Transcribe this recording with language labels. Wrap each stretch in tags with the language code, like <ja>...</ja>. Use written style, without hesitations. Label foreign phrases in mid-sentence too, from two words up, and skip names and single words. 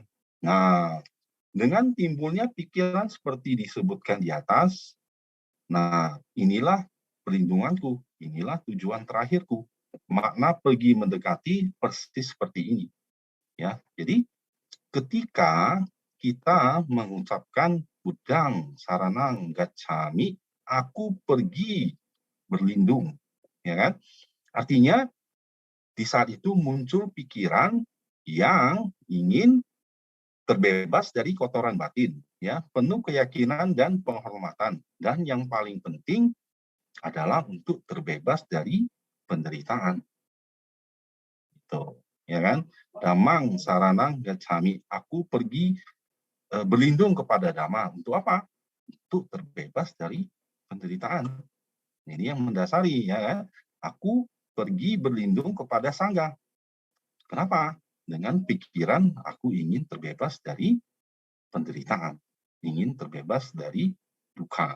<id>Nah, dengan timbulnya pikiran seperti disebutkan di atas, nah inilah perlindunganku, inilah tujuan terakhirku. Makna pergi mendekati persis seperti ini. Ya, jadi ketika kita mengucapkan</id> <pi>budang saranang gacchami,</pi> <id>aku pergi berlindung, ya kan? Artinya di saat itu muncul pikiran yang ingin terbebas dari kotoran batin, ya, penuh keyakinan dan penghormatan, dan yang paling penting adalah untuk terbebas dari penderitaan. Itu, ya kan?</id> <pi>Damang saranang gacchami,</pi> <id>aku pergi berlindung kepada Dhamma. Untuk apa? Untuk terbebas dari penderitaan. Ini yang mendasari, ya kan? Aku pergi berlindung kepada Sangha. Kenapa? Dengan pikiran aku ingin terbebas dari penderitaan, ingin terbebas dari duka.</id>